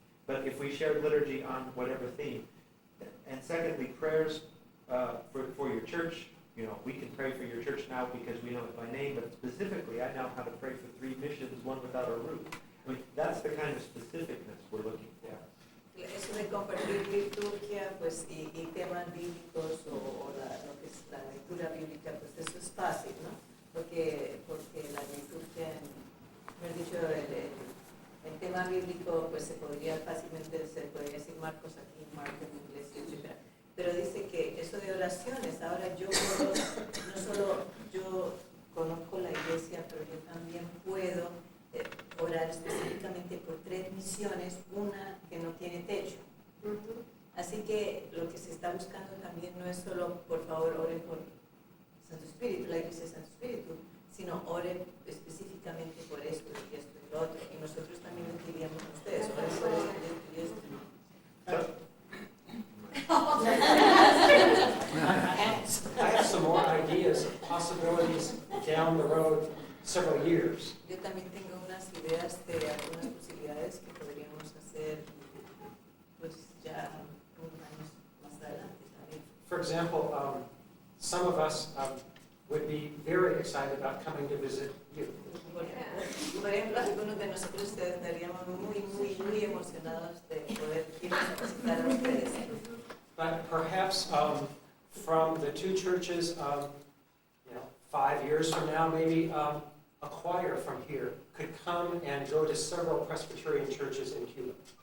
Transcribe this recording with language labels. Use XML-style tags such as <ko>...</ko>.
<en>But if we shared liturgy on whatever theme, and secondly, prayers for your church, we can pray for your church now because we know it by name, but specifically, I know how to pray for 3 missions, one without a roof. That's the kind of specificness we're looking for.</en> <es>Eso de compartir liturgia, pues, y temas bíblicos o lo que es la lectura bíblica, pues eso es fácil, ¿no? Porque la liturgia, mejor dicho, el tema bíblico, pues se podría decir Marcos aquí, Marcos en inglés, etc. Pero dice que eso de oraciones, ahora no solo yo conozco la iglesia, pero yo también puedo orar específicamente por 3 misiones, una que no tiene techo. Así que lo que se está buscando también no es solo, por favor, oren por Santo Espíritu, la iglesia de Santo Espíritu, sino oren específicamente por esto y esto y lo otro. Y nosotros también les diríamos a ustedes, oren por esto y esto y esto.</es> <en>I have some more ideas of possibilities down the road, several years.</en> <es>Yo también tengo unas ideas de algunas posibilidades que podríamos hacer, pues ya unos años más adelante también.</es> <en>For example, some of us would be very excited about coming to visit you.</en> <es>Por ejemplo, algunos de nosotros estaríamos muy emocionados de poder ir a visitar a ustedes.</es> <en>But perhaps from the 2 churches, 5 years from now, maybe a choir from here could come and go to several Presbyterian churches in Cuba.</en>